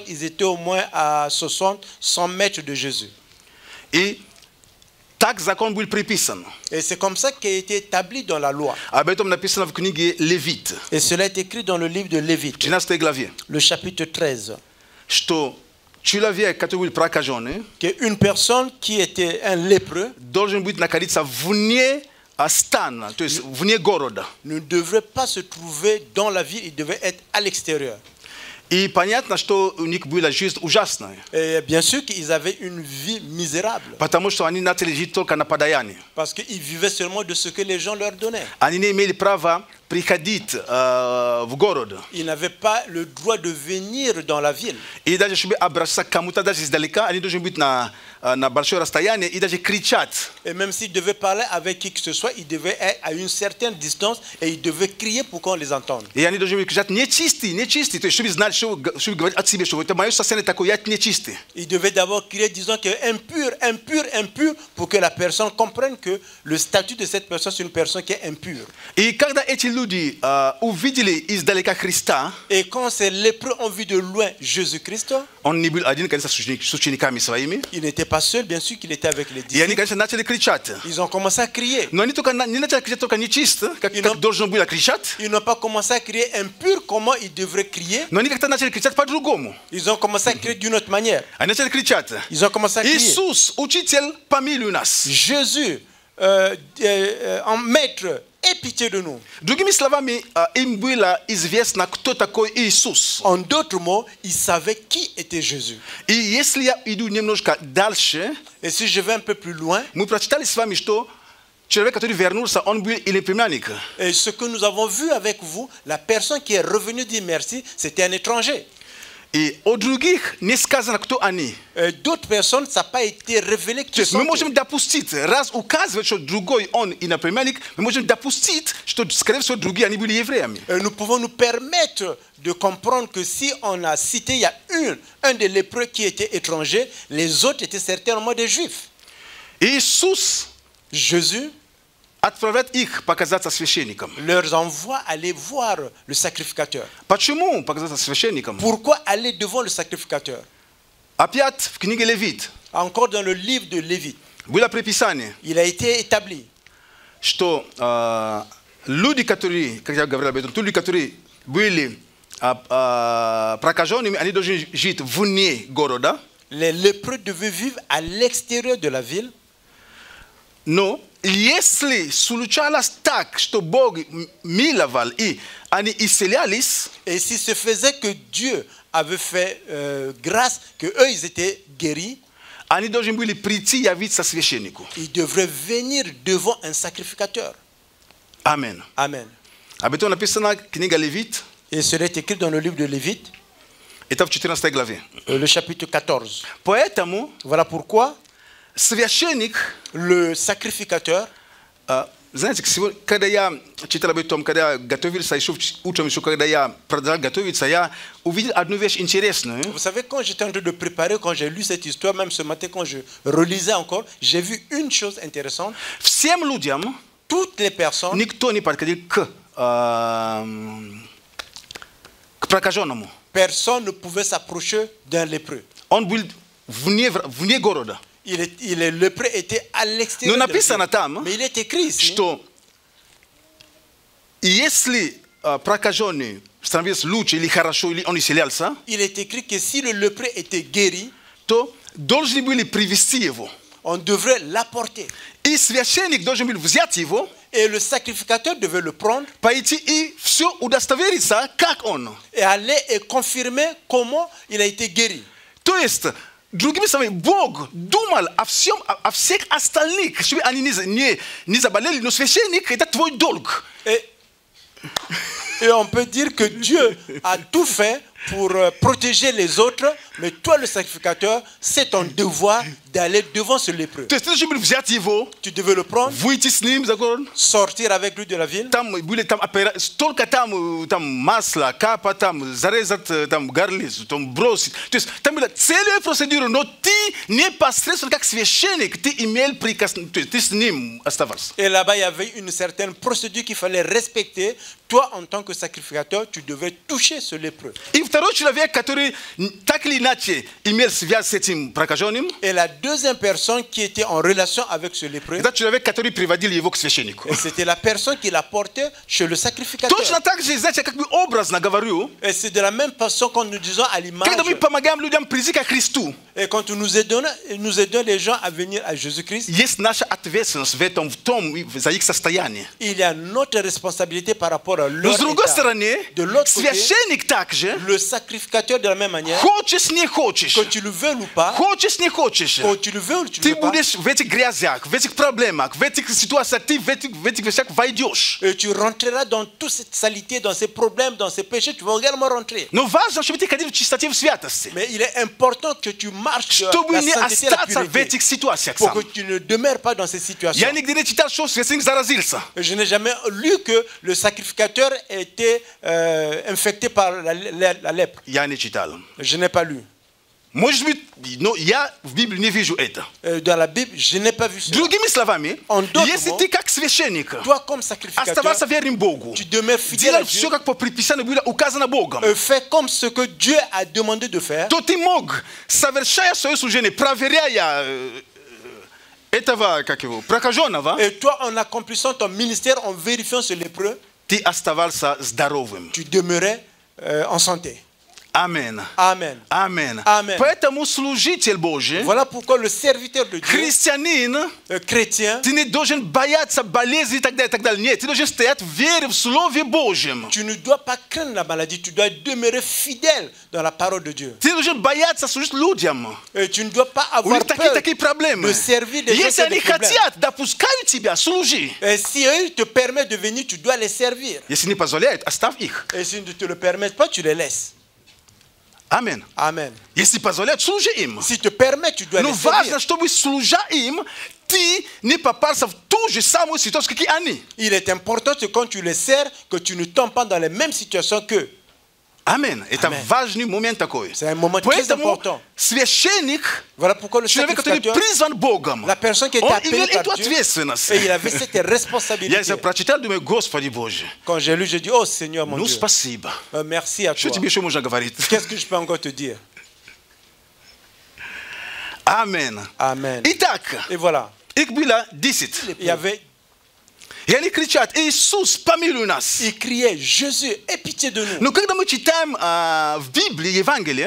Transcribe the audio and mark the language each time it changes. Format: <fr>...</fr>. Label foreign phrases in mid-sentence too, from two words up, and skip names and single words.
<fr>Ils étaient au moins à 100 mètres de Jésus. Et c'est comme ça qu'il a été établi dans la loi. Et cela est écrit dans le livre de Lévite, le chapitre 13.</fr> <ru>человек, который был прокаженный,</ru> <fr>qu'une personne qui était un lépreux</fr> <ru>должен быть находиться вне стана, то есть вне города.</ru> <fr>ne devrait pas se trouver dans la ville, il devait être à l'extérieur.</fr> <ru>И понятно, что у них была жизнь ужасная.</ru> <fr>Et bien sûr qu'ils avaient une vie misérable.</fr> <ru>Потому что они начали жить только на подаянии.</ru> <fr>Parce qu'ils vivaient seulement de ce que les gens leur donnaient.</fr> <ru>Они не имели права приходить в город.</ru> <fr>Ils n'avaient pas le droit de venir dans la ville.</fr> <ru>И даже чтобы обращаться к кому-то даже издалека, они должны быть на большое расстояние и даже кричать.</ru> <fr>Et même s'ils devaient parler avec qui que ce soit, ils devaient être à une certaine distance et ils devaient crier pour qu'on les entende.</fr> <ru>И они должны кричать нечистый, нечистый, то есть чтобы знать, чтобы говорить от себя, что это мое состояние такое, я нечистый.</ru> <fr>Ils devaient d'abord crier disant que impur, impur, impur, pour que la personne comprenne que le statut de cette personne c'est une personne qui est impure.</fr> <ru>И когда эти люди увидели издалека Христа,</ru> <fr>et quand ces lépreux ont vu de loin Jésus-Christ,</fr> <ru>он не был один, конечно, с учениками своими.</ru> <fr>Il n'était pas seul, bien sûr qu'il était avec les disciples.</fr> <ru>И они, конечно, начали кричать.</ru> <fr>Ils ont commencé à crier.</fr> <ru>Но они только не начали кричать только нечисто, как должно было кричать.</ru> <fr>Ils n'ont pas commencé à crier impur comment ils devraient crier.</fr> <ru>Но они как-то начали кричать по-другому.</ru> <fr>Ils ont commencé à crier d'une autre manière.</fr> <ru>Они начали кричать.</ru> <fr>Ils ont commencé à crier.</fr> <ru>Иисус, учитель, помилуй нас.</ru> <fr>Jésus, en maître, aie pitié de nous.</fr> <ru>Другими словами, им было известно, кто такой Иисус.</ru> <fr>En d'autres mots, ils savaient qui était Jésus.</fr> <ru>И если я иду немножко дальше,</ru> <fr>et si je vais un peu plus loin,</fr> <ru>мы прочитали с вами, что человек, который вернулся, он был или племянник.</ru> <fr>Et ce que nous avons vu avec vous, la personne qui est revenue dire merci, c'était un étranger.</fr> <ru>И о других не сказано, кто они.</ru> <fr>D'autres personnes, ça n'a pas été révélé qui sont.</fr> <ru>Мы можем допустить, раз указывает, что другой он иноплеменник, мы можем допустить, что, скорее всего, другие они были евреями.</ru> <fr>Nous pouvons nous permettre de comprendre que si on a cité, il y a un des lépreux qui était étranger, les autres étaient certainement des juifs.</fr> <ru>Иисус,</ru> <fr>Jésus,</fr> <ru>отправляет их показаться священникам.</ru> <fr>Leur envoie aller voir le sacrificateur.</fr> <ru>Почему показаться священникам?</ru> <fr>Pourquoi aller devant le sacrificateur?</fr> <ru>Опять в книге Левит.</ru> <fr>Encore dans le livre de Lévite.</fr> <ru>Было приписание.</ru> <fr>Il a été établi.</fr> <ru>Что люди, которые, как я говорил об этом, люди, которые были прокаженными, они должны жить вне города.</ru> <fr>Les lépreux devaient vivre à l'extérieur de la ville.</fr> <ru>Но если случалось так, что Бог миловал и они исцелялись,</ru> <fr>et si se faisait que Dieu avait fait grâce, que eux ils étaient guéris,</fr> <ru>они должны были прийти явиться священнику.</ru> <fr>Ils devraient venir devant un sacrificateur.</fr> <ru>Amen.</ru> <fr>Amen.</fr> <ru>Об этом написано книга Левит.</ru> <fr>Et cela est écrit dans le livre de Lévite.</fr> <ru>Это в 14 главе.</ru> <fr>Le chapitre 14.</fr> <ru>Поэтому,</ru> <fr>voilà pourquoi,</fr> <ru>священник,</ru> <fr>le sacrificateur,</fr> <ru>знаете, когда я читал об этом, когда я готовился, еще утром, еще когда я продолжал готовиться, я увидел одну вещь интересную.</ru> <fr>Vous savez, quand j'étais en train de préparer, quand j'ai lu cette histoire, même ce matin, quand je relisais encore, j'ai vu une chose intéressante.</fr> <ru>Всем людям,</ru> <fr>toutes les personnes,</fr> <ru>никто не подходил к прокаженному.</ru> <fr>Personne ne pouvait s'approcher d'un lépreux.</fr> <ru>Он был вне города.</ru> <fr>Le lépreux était à l'extérieur.</fr> <ru>Но написано там,</ru> <fr>mais il est écrit ici,</fr> <ru>что если прокаженный становился лучше или хорошо, или он исцелялся,</ru> <fr>il est écrit que si le lépreux était guéri,</fr> <ru>то должны были привести его.</ru> <fr>On devrait l'apporter.</fr> <ru>И священник должен был взять его,</ru> <fr>et le sacrificateur devait le prendre,</fr> <ru>пойти и все удостовериться, как он.</ru> <fr>Et aller et confirmer comment il a été guéri.</fr> <ru>То есть, другими словами, Бог думал о всех остальных, чтобы они не заболели, но священник – это твой долг.</ru> <fr>Et on peut dire que Dieu a tout fait pour protéger les autres, mais toi le sacrificateur, c'est ton devoir d'aller devant ce lépreux. Tu devais le prendre, sortir avec lui de la ville.</fr> <ru>Только там масло, капа, там зарезать, там горлицу, там бросить. То есть там была целая процедура, но ты непосредственно как священник, ты имел приказ, ты с ним оставался.</ru> <fr>Et là-bas, il y avait une certaine procédure qu'il fallait respecter. Toi, en tant que sacrificateur, tu devais toucher ce lépreux.</fr> <ru>И второй человек, который так или иначе имел связь с этим прокаженным.</ru> <fr>Et la deuxième personne qui était en relation avec ce lépreux.</fr> <ru>Это человек, который приводил его к священнику.</ru> <fr>Et c'était la personne qui l'a porté chez le sacrificateur.</fr> <ru>Точно так же, знаете, как бы образно говорю.</ru> <fr>Et c'est de la même façon quand nous disons à l'image.</fr> <ru>Когда мы помогаем людям прийти ко Христу.</ru> <fr>Et quand nous aidons les gens à venir à Jésus-Christ.</fr> <ru>Есть наша ответственность в том, за их состояние.</ru> <fr>Il y a notre responsabilité par rapport à leur</fr> <ru>Но с другой стороны,</ru> <fr>de l'autre côté,</fr> <ru>священник также,</ru> <fr>le sacrificateur de la même manière,</fr> <ru>хочешь не хочешь,</ru> <fr>que tu le veux ou pas,</fr> <ru>хочешь не хочешь,</ru> <fr>que tu le veux ou tu</fr> <ru>ты</ru> <fr>le veux pas,</fr> <ru>будешь в этих грязях, в этих проблемах, в этих ситуациях, ты в этих вещах войдешь.</ru> <fr>Et tu rentreras dans toute cette saleté, dans ces problèmes, dans ces péchés, tu vas également rentrer.</fr> <ru>Но важно, чтобы ты ходил в чистоте, в святости.</ru> <fr>Mais il est important que tu marches</fr> <ru>Чтобы</ru> <fr>la</fr> <ru>не</ru> <fr>sainteté et la</fr> <ru>остаться в</ru> <fr>pureté,</fr> <ru>этих ситуациях</ru> <fr>pour</fr> <ru>сам.</ru> <fr>que tu ne demeures pas dans ces situations.</fr> <ru>Я нигде не читал, что священник заразился. Je n'ai jamais lu que le sacrificateur était infecté par la lèpre. Я не читал. Je n'ai pas lu. Может быть, но я в Библии не вижу это.</ru> <fr>Dans la Bible, je n'ai pas vu ça.</fr> <ru>Другими словами,</ru> <fr>En d'autres</fr> <ru>если</ru> <fr>mots,</fr> <ru>ты как священник</ru> <fr>toi comme sacrificateur,</fr> <ru>оставался верным Богу,</ru> <fr>tu demeures fidèle à</fr> <ru>делал</ru> <fr>Dieu,</fr> <ru>все, как по предписанию было указано Богом,</ru> <fr>fais comme ce que Dieu a demandé de faire,</fr> <ru>то ты мог, совершая свое служение, проверяя этого, как его, прокаженного,</ru> <fr>et toi en accomplissant ton ministère, en vérifiant ce lépreux,</fr> <ru>ты оставался здоровым.</ru> <fr>tu demeurais en santé.</fr> <ru>Amen.</ru> <fr>Amen.</fr> <ru>Amen.</ru> <fr>Amen.</fr> <ru>Поэтому служитель Божий,</ru> <fr>Voilà pourquoi le serviteur de Dieu,</fr> <ru>христианин,</ru> <fr>chrétien,</fr> <ru>ты не должен бояться болезни и так далее, и так далее. Нет, ты должен стоять в вере в Слове Божьем.</ru> <fr>tu ne dois pas craindre la maladie, tu dois demeurer fidèle dans la parole de Dieu.</fr> <ru>Ты должен бояться служить людям.</ru> <fr>Et tu ne dois pas</fr> <ru>У</ru> <fr>avoir</fr> <ru>них</ru> <fr>peur</fr> <ru>такие проблемы.</ru> <fr>de servir des gens</fr> <ru>Если</ru> <fr>qui ont</fr> <ru>они</ru> <fr>des problèmes.</fr> <ru>хотят, допускают тебя, служи.</ru> <fr>Et si eux te permettent de venir, tu dois les servir.</fr> <ru>Если не позволяют, оставь их.</ru> <fr>Et s'ils ne te le permettent pas, tu les laisses.</fr> <ru>Amen.</ru> <fr>Amen.</fr> <ru>Если позволяют, служи им.</ru> <fr>Si te permettent, tu dois</fr> <ru>Но</ru> <fr>les servir.</fr> <ru>важно, чтобы, служа им, ты не попался в ту же самую ситуацию, как и они.</ru> <fr>Il est important que quand tu les sers, que tu ne tombes pas dans les mêmes situations qu'eux.</fr> <ru>Amen. Это важный момент такой.</ru> <fr>C'est un moment très</fr> <ru>Поэтому</ru> <fr>important.</fr> <ru>священник,</ru> <fr>Voilà pourquoi le</fr> <ru>человек, который</ru> <fr>sacrificateur,</fr> <ru>призван Богом,</ru> <fr>la personne qui était</fr> <ru>он</ru> <fr>appelée</fr> <ru>имел</ru> <fr>par</fr> <ru>эту</ru> <fr>Dieu,</fr> <ru>ответственность.</ru> <fr>et il avait cette</fr> <ru>Я</ru> <fr>responsabilité.</fr> <ru>это прочитал, думаю, Господи Боже,</ru> <fr>Quand j'ai lu, j'ai dit, oh Seigneur mon</fr> <ru>ну</ru> <fr>Dieu,</fr> <ru>спасибо.</ru> <fr>merci à</fr> <ru>Что</ru> <fr>toi.</fr> <ru>тебе еще можно говорить?</ru> <fr>Qu'est-ce que je peux encore te dire?</fr> <ru>Amen.</ru> <fr>Amen.</fr> <ru>Итак,</ru> <fr>Et voilà,</fr> <ru>их было 10.</ru> <fr>il y avait,</fr> <ru>И они кричат: Иисус, помилуй нас.</ru> <fr>il criait, Jésus, aie pitié de nous.</fr> <ru>Но когда мы читаем в Библии Евангелие,</ru>